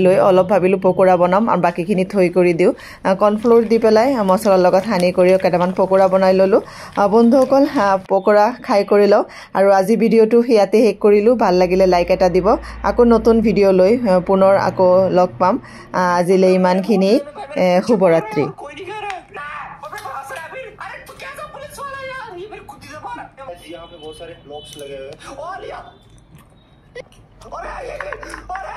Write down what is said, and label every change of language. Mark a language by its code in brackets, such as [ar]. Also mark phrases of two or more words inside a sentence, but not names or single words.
[as] লৈ অলপ ভাবিলো পকোৰা বনাম আৰু বাকিখিনি থৈ কৰি দিও কৰ্নফ্লোৰ দি পেলাই মছলাৰ লগত হানি কৰি কেটামান পকোৰা বনাই ললো বন্ধুসকল পকোৰা খাই কৰি লও আৰু আজি ভিডিওটো ইয়াতে শেষ কৰিলো ভাল লাগিলে লাইক এটা দিব আকৌ নতুন ভিডিও লৈ পুনৰ আকৌ লগ পাম আজিলৈ ইমানখিনি শুভৰাত্ৰি [hi] यहाँ पे बहुत सारे ब्लॉक्स लगे हुए हैं और